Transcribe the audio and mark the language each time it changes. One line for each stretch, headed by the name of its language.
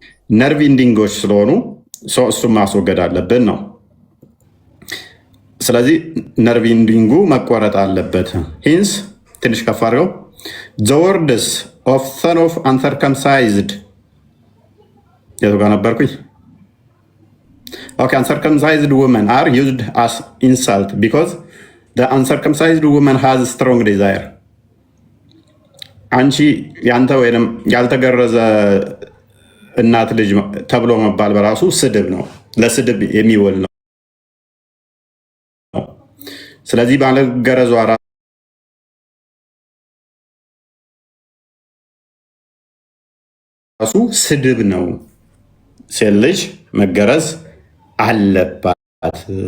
Amharic: ነርቭ ኢንዲንጎች ስለሆኑ እሱም ማስወገድ አለብን ነው። ስለዚህ ነርቭ ኢንዲንጉ መቆረጥ አለበት። ሂንስ ትንሽ ከፍ አድርገው
English: the words of son of uncircumcised
Amharic: የቱ ጋር ነበርኩኝ?
English: Okay, uncircumcised women are used as insult because the uncircumcised woman has strong desire.
Amharic: አንቺ ያንተ ወይንም ያልተገረዘ እናት ልጅ ተብሎ መባል በራሱ ስድብ ነው፣ ለስድብ የሚውል ነው። ስለዚህ ባለገረዟ ራሱ ስድብ ነው። ሴት ልጅ መገረዝ አለባት።